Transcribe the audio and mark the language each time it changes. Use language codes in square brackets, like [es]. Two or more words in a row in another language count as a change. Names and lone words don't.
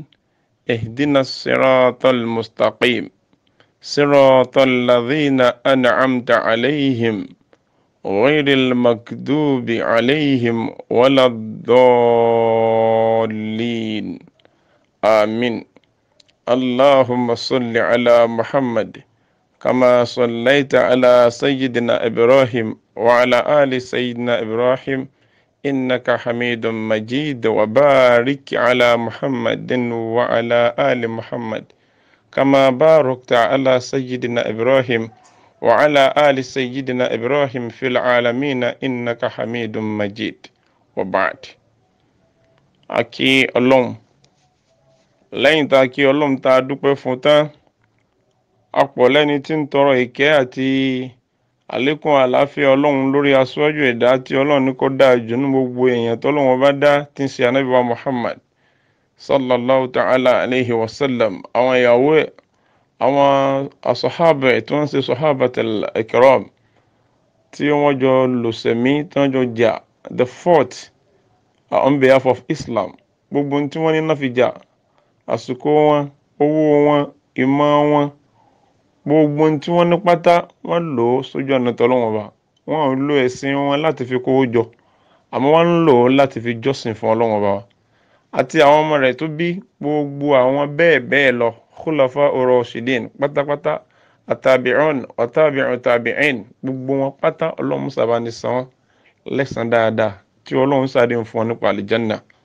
[ar] اهدنا الصراط المستقيم. صراط الذين أنعمت عليهم غير المغضوب عليهم ولا الضالين. Amin. اللهم صل على محمد كما صليت على سيدنا إبراهيم وعلى آل سيدنا إبراهيم إنك حميد مجيد وبارك على محمد وعلى آل محمد كما باركت على سيدنا إبراهيم وعلى آل سيدنا إبراهيم في العالمين إنك حميد مجيد. وبعد. [yo] Aki Ọlọ́run, lẹ́yìn tá a kí Ọlọ́run tá a dúpẹ́ fún tán, ọ̀pọ̀ lẹ́ni tí ń tọrọ ìkẹ́ àti àlékún àlàáfíà Ọlọ́run lórí aṣáájú ẹ̀dá tí Ọlọ́run ní kó dáa jù ní gbogbo èèyàn tọ́lọ́run bá dá, tí ń ṣe Ànábì wa Muhammad [ar] صلى الله تعالى عليه وسلم, [yo] àwọn ìyàwó ẹ̀, àwọn asọ̀hábà ẹ̀ tí wọ́n ń ṣe sọ̀hábatul ikram, tí wọ́n jọ lòsẹ̀mí tí wọ́n jọ jà [en] the fought on behalf of Islam. [yo] Gbogbo tí wọ́n ní náà fi jà, àsìkò wọn, owó wọn, ìmọ̀ wọn, gbogbo tí wọ́n ní pátá wọ́n lò ó sójú ọ̀nà tọ́lọ́run Ọba. Wọ́n ń lo ẹ̀sìn wọn láti fi kówó jọ, àmọ́ wọ́n ń lò ó láti fi jọ́sìn fún Ọlọ́run Ọba àti àwọn ọmọ rẹ̀ tó bí, gbogbo àwọn bẹ́ẹ̀ bẹ́ẹ̀ lọ [ar] خلفاء الراشدين [yo] pátápátá, àtàbí'un àtàbí'u tàbí'in, gbogbo wọn pátá Ọlọ́run sábà ní san wọ́n lẹ́san dáadáa tí Ọlọ́run sáde ń fún wọn nípa àlìjánnà.